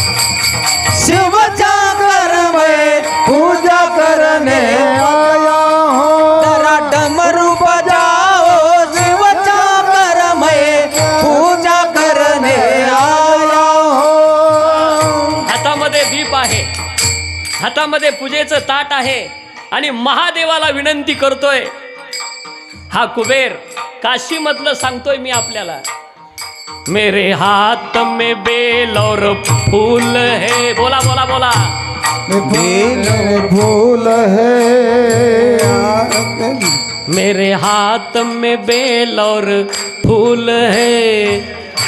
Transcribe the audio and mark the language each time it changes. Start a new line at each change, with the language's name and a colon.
Hindi: शिवशंकर मैं पूजा करने आया हूँ. जरा डमरू बजाओ शिवशंकर मैं पूजा करने आया हूँ.
Marathi: हातामध्ये दीप आहे, हातामध्ये पूजेचं ताट आहे आणि महादेवाला विनंती करतोय. हा कुबेर काशी मधलं सांगतोय मी आपल्याला.
Hindi: मेरे हाथ में बेल और फूल है.
Marathi: बोला बोला बोला.
Hindi: बेल और फूल है. मेरे हाथ में बेल और फूल है.